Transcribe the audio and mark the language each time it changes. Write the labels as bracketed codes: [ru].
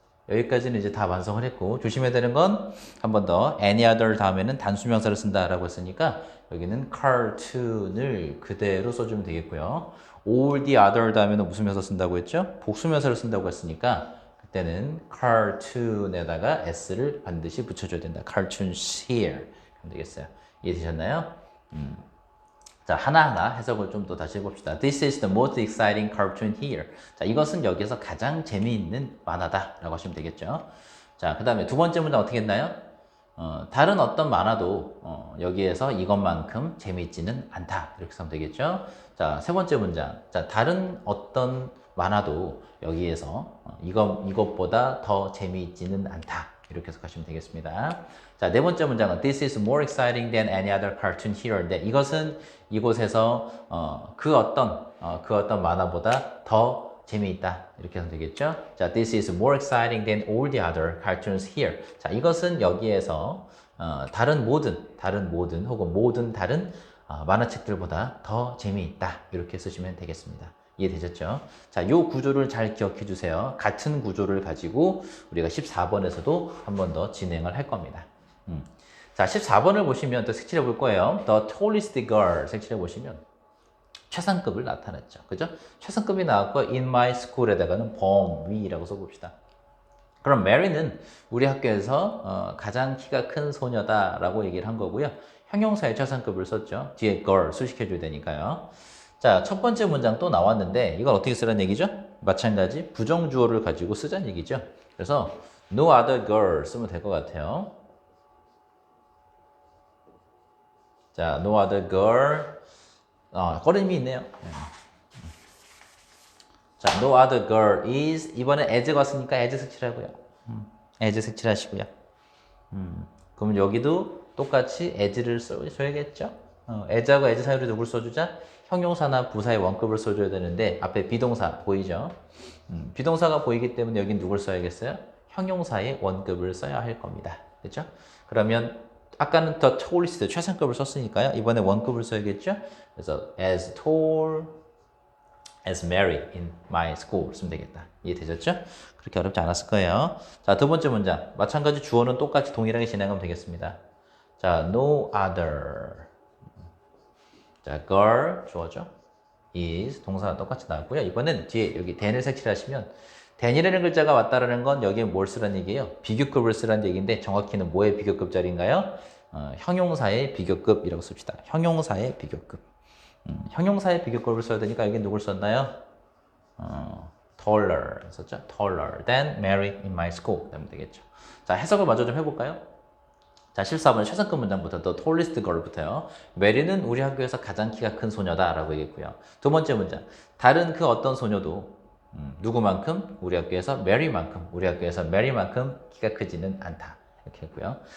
[ko] 여기까지는 이제 다 완성을 했고 조심해야 되는 건 한 번 더 any other 다음에는 단수명사를 쓴다라고 했으니까 여기는 cartoon을 그대로 써주면 되겠고요. all the other 다음에는 무슨 명사 쓴다고 했죠? 복수명사를 쓴다고 했으니까 그때는 cartoon에다가 s를 반드시 붙여줘야 된다. [en] cartoons here [ko] 그럼 되겠어요. 이해되셨나요? 자, 하나하나 해석을 좀 더 다시 해봅시다. [en] This is the most exciting cartoon here. [ko] 자, 이것은 여기서 가장 재미있는 만화다 라고 하시면 되겠죠. 자, 그 다음에 두 번째 문장 어떻게 했나요? 다른 어떤 만화도 여기에서 이것만큼 재미있지는 않다. 이렇게 하면 되겠죠. 자, 세 번째 문장. 자, 다른 어떤 만화도 여기에서 이것보다 더 재미있지는 않다. 이렇게 해석하시면 되겠습니다. 자, 네 번째 문장은 [en] This is more exciting than any other cartoon here. [ko] 네, 이것은 이곳에서 그 어떤 만화보다 더 재미있다. 이렇게 하면 되겠죠? [en] 자, This is more exciting than all the other cartoons here. [ko] 자, 이것은 여기에서 다른 모든 혹은 모든 다른 만화책들보다 더 재미있다. 이렇게 쓰시면 되겠습니다. 이해되셨죠? 자, 이 구조를 잘 기억해 주세요. 같은 구조를 가지고 우리가 14번에서도 한 번 더 진행을 할 겁니다. 자, 14번을 보시면 또 색칠해 볼 거예요. [en] The tallest girl [ko] 색칠해 보시면 최상급을 나타냈죠. 그죠? 최상급이 나왔고 in my school에다가는 범위라고 써봅시다. 그럼 Mary는 우리 학교에서 가장 키가 큰 소녀다라고 얘기를 한 거고요. 형용사의 최상급을 썼죠. 뒤에 girl 수식해줘야 되니까요. 자, 첫 번째 문장 또 나왔는데 이건 어떻게 쓰라는 얘기죠? 마찬가지 부정주어를 가지고 쓰자는 얘기죠. 그래서 no other girl 쓰면 될 것 같아요. 자, no other girl 걸음이 있네요. 자, [en] no other girl is [ko] 이번에 as가 왔으니까 as 색칠하고요. as 색칠하시고요. 그럼 여기도 똑같이 as를 써야겠죠? as하고 as 사이로 누굴 써주자? 형용사나 부사의 원급을 써줘야 되는데 앞에 비동사 보이죠? 비동사가 보이기 때문에 여긴 누굴 써야겠어요? 형용사의 원급을 써야 할 겁니다. 그렇죠? 그러면 아까는 the tallest 최상급을 썼으니까요. 이번에 원급을 써야겠죠? 그래서 [en] as tall as Mary in my school [ko] 쓰면 되겠다. 이해되셨죠? 그렇게 어렵지 않았을 거예요. 자, 두 번째 문장. 마찬가지 주어는 똑같이 동일하게 진행하면 되겠습니다. 자, no other. 자, girl 주어죠. is 동사가 똑같이 나왔고요. 이번엔 뒤에 여기 than을 색칠하시면 than이라는 글자가 왔다라는 건 여기에 뭘 쓰라는 얘기예요? 비교급을 쓰라는 얘기인데 정확히는 뭐의 비교급 자리인가요? 형용사의 비교급이라고 씁시다. 형용사의 비교급. 형용사의 비교급을 써야 되니까 여기 누굴 썼나요? taller 썼죠? [en] taller than Mary in my school [ko] 되면 되겠죠. 자, 해석을 마저 좀 해볼까요? 자, 14번 최상급 문장부터 [en] the tallest girl [ko] 부터요. 메리는 우리 학교에서 가장 키가 큰 소녀다라고 얘기했고요. 두 번째 문장, 다른 그 어떤 소녀도 누구만큼? 우리 학교에서 메리만큼 키가 크지는 않다. 이렇게 했고요.